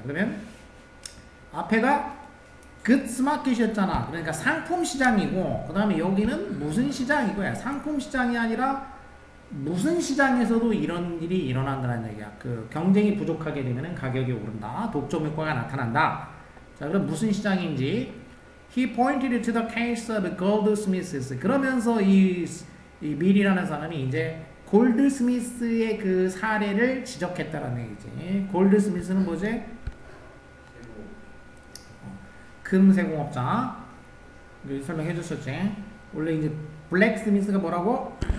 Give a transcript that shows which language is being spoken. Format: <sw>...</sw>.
<ko>그러면 앞에가 goods 마켓이었잖아. 그러니까 상품 시장이고 그다음에 여기는 무슨 시장이고야. 상품 시장이 아니라 무슨 시장에서도 이런 일이 일어난다는 얘기야. 그 경쟁이 부족하게 되면 가격이 오른다. 독점 효과가 나타난다. 자, 그럼 무슨 시장인지</ko> <en>He pointed to the case of Goldsmiths.</en> <ko>그러면서 이 밀이라는 사람이 이제 골드스미스의 그 사례를 지적했다라는 얘기지. 골드스미스는 뭐지? 금세공업자. 설명해 줬었지. 원래 이제 블랙스미스가 뭐라고?</ko>